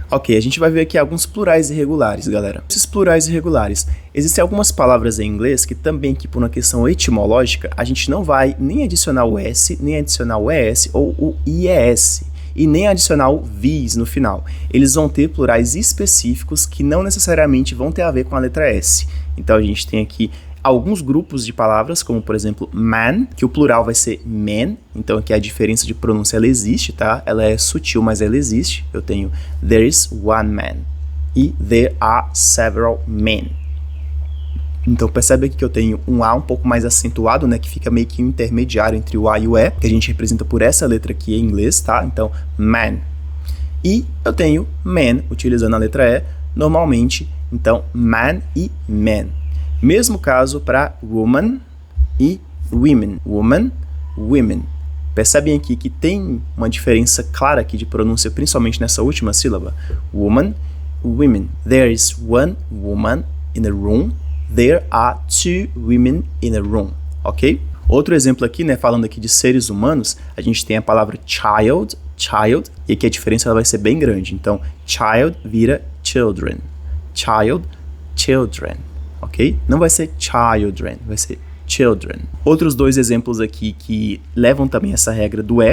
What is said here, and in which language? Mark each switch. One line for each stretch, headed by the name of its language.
Portuguese: Ok, a gente vai ver aqui alguns plurais irregulares, galera. Esses plurais irregulares, existem algumas palavras em inglês que também, aqui por uma questão etimológica, a gente não vai nem adicionar o S, nem adicionar o ES ou o IES, e nem adicionar o VIS no final. Eles vão ter plurais específicos que não necessariamente vão ter a ver com a letra S. Então a gente tem aqui alguns grupos de palavras, como por exemplo man, que o plural vai ser man, então aqui a diferença de pronúncia ela existe, tá? Ela é sutil, mas ela existe. Eu tenho
English: there is one man e there are several men.
Portuguese: Então percebe aqui que eu tenho um A um pouco mais acentuado, né, que fica meio que um intermediário entre o A e o E, que a gente representa por essa letra aqui em inglês, tá? Então man. E eu tenho man, utilizando a letra E, normalmente, então man e man. Mesmo caso para woman e women. Woman, women. Percebem aqui que tem uma diferença clara aqui de pronúncia, principalmente nessa última sílaba. Woman, women.
English: There is one woman in a room. There are two women in a room. Ok?
Portuguese: Outro exemplo aqui, né, falando aqui de seres humanos, a gente tem a palavra child, child, e aqui a diferença ela vai ser bem grande. Então, child vira children. Child, children. Ok? Não vai ser children, vai ser children. Outros dois exemplos aqui que levam também essa regra do E.